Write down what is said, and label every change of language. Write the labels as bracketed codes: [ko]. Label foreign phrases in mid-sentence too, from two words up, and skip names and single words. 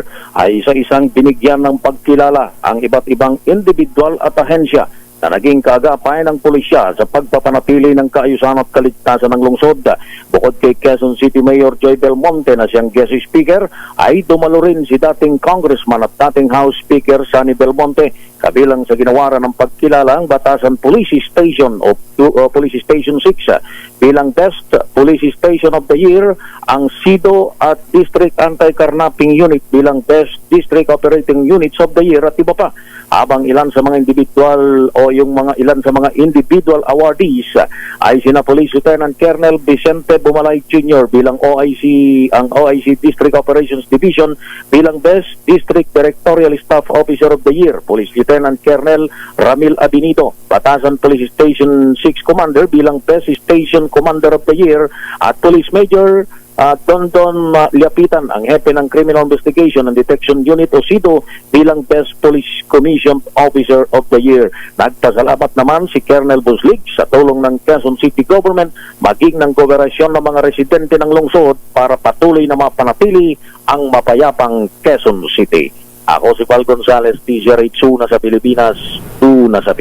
[tl] ay isa-isang binigyan ng pagkilala ang iba't ibang individual at ahensya na naging kaagapay ng pulisya sa pagpapanatili ng kaayusan at kaligtasan ng lungsod. Bukod kay Quezon City Mayor Joy Belmonte na siyang guest speaker, ay dumalo rin si dating Congressman at dating House Speaker Sonny Belmonte, kabilang sa ginawaran ng pagkilala ang Batasan Police Station o Police Station 6 bilang Best Police Station of the Year, ang SIDO at District Anti-Carnapping Unit bilang Best District Operating Units of the Year at iba pa. Habang ilan sa mga individual o ilan sa mga [en] individual awardees [tl] ay sina Police Lieutenant Colonel Vicente Bumalay Jr. bilang OIC District Operations Division bilang Best District Directorial Staff Officer of the Year, Police Lieutenant Colonel Ramil Abinido, Batasan Police Station 6 Commander bilang Best Station Commander of the Year, at Police Major Dondon Liapitan, ang hepe ng Criminal Investigation and Detection Unit o SIDO bilang Best Police Commission Officer of the Year. Nagpasalamat naman si Colonel Buslig sa tulong ng Quezon City Government maging ng kooperasyon ng mga residente ng lungsod para patuloy na mapanatili ang mapayapang Quezon City. Ako si Val Gonzales, TJ Una sa Pilipinas, una sa Pilipinas.